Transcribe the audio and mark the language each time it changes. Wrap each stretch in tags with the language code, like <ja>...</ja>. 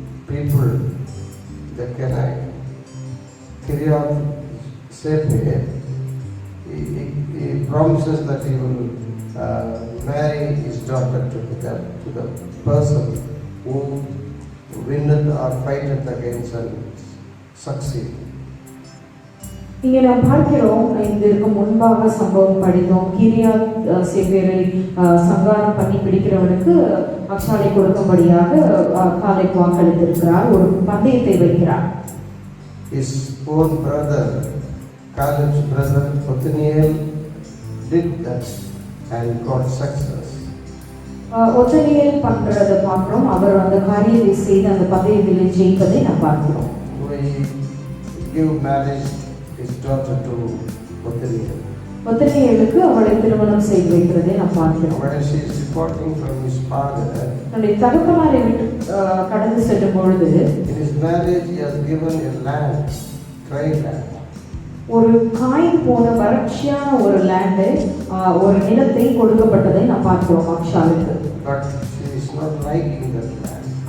<en>people, the Kiriath Sefer, he promises that he will marry his daughter to the person who winneth or fighteth against and succeed.</en> <ta>இங்கே நாம் பார்க்கிறோம், இதற்கு முன்பாக சம்பவம் படித்தோம். Kiryat சேபேரை சங்காரம் பண்ணி பிடிக்கிறவனுக்கு அக்ஷாலை கொடுக்கும்படியாக காலேப் வாக்களித்திருக்கிறார். ஒரு பந்தயத்தை வைக்கிறார்.</ta> <en>His own brother, Caleb's brother Othniel, did that and got success.</en> <ta>ஒத்தனியல் பண்றதை பார்க்கிறோம். அவர் அந்த காரியத்தை செய்து அந்த பந்தயத்தில் ஜெயிப்பதை நாம் பார்க்கிறோம்.</ta> <en>He gave marriage his daughter to Othniel.</en> <ta>ஒத்தனியலுக்கு அவளை திருமணம் செய்து வைக்கிறதை நாம் பார்க்கிறோம்.</ta> <en>When she is departing from his father,</en> <ta>தன்னுடைய தகப்பனாரை விட்டு கடந்து செல்லும் பொழுது</ta> <en>in his marriage he has given a land, dry land.</en> <ta>ஒரு காய்ந்து போன வறட்சியான ஒரு லேண்டை ஒரு நிலத்தை கொடுக்கப்பட்டதை நாம் பார்க்கிறோம் அக்ஷாலுக்கு.</ta> <en>But she is not liking that land.</en>